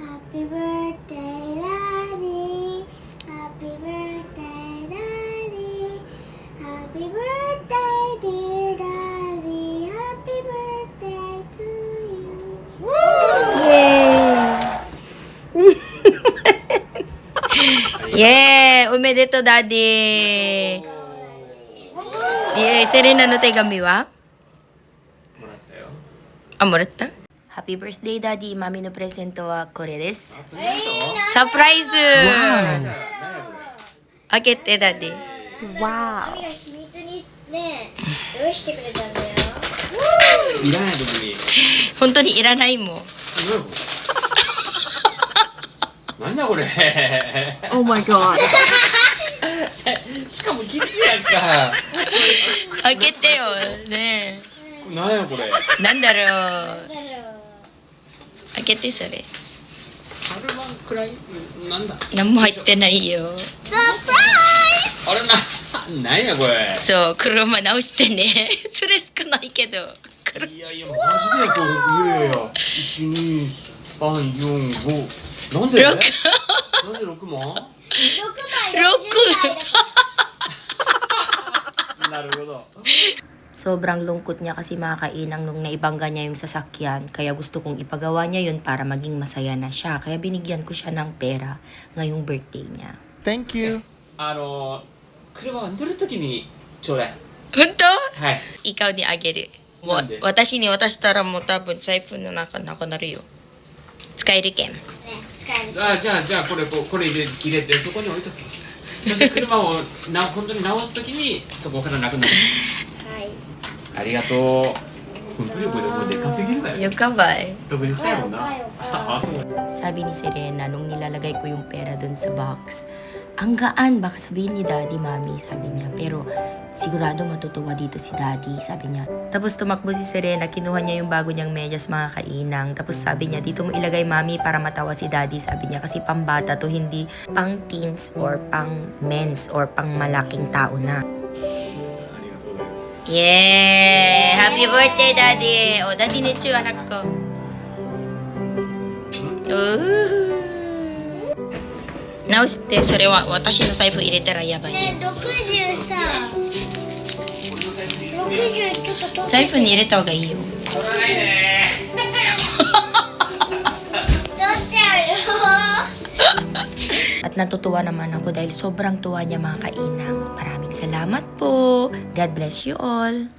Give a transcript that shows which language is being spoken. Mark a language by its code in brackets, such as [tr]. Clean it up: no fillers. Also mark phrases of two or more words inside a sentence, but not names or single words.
[en] Happy birthday, Daddy. Happy birthday, Daddy. Happy birthday, dear Daddy. Happy birthday to you. Yay! [ja] おめでとう、ダディ。イエーイ、セレナの手紙はもらったよ。あ、もらった？ [en] Happy birthday Daddy. [ja] マミのプレゼントはこれです。サプライズ。開けて、ダディ。わマミが秘密にね、用意してくれたんだよ。いらない時に。ー。本当にいらないもん。なんだこれ。 [en] Oh my god. [ja] しかもキッズやんか。開けてよ、ねなんやこれ。なんだろう。なんだろ開けて、それ。カルバンくらい、なんだ。何も入ってないよ。う。サプラあれなんやこれ。そう、車直してね。それ少ないけど。いやいや、マジでこう、いやいやいや。1、2、3、4、5。なんで 6。なんで6もイ6枚六なるほど。 [tl] Sobrang lungkot niya kasi mga kainang nung naibangga niya yung sasakyan. Kaya gusto kong ipagawa niya yun para maging masaya na siya. Kaya binigyan ko siya ng pera ngayong birthday niya. [en] Thank you. [ja] 車は乗るときにちょうだい。本当？はい。 Ikaw ni あげる。もうなんで私に渡したらもう多分財布の中なくなるよ。使えるけん。ね、使える。じゃあこれ入れてそこに置いとく。そして車を本当に直すときにそこからなくなる。はい。ありがとう。本当にこれもうでかすぎるだよ。 [tl] Yung kabay. [ja] 60歳やもんな。はいあ、そう。 [tl] Sabi ni Serena nung nilalagay ko yung pera dun sa box, ang gaan, baka sabihin ni Daddy, Mami, sabi niya. Pero sigurado matutuwa dito si Daddy, sabi niya. Tapos tumakbo si Serena, kinuha niya yung bago niyang medyas mga kainang. Tapos sabi niya, dito mo ilagay Mami para matawa si Daddy, sabi niya. Kasi pambata to, hindi pang teens or pang men's or pang malaking tao na. [en] Yeah! Happy birthday, Daddy! [tl] O, Daddy ni Chu, anak ko. Now, [ja] それは私の財布入れたらやばい。ね、60さ、60ちょっと取って。財布に入れた方がいいよ。取らないで取っちゃうよ。 [tl] At natutuwa naman ako dahil sobrang tuwa niya mga kainang. Maraming salamat po. [en] God bless you all.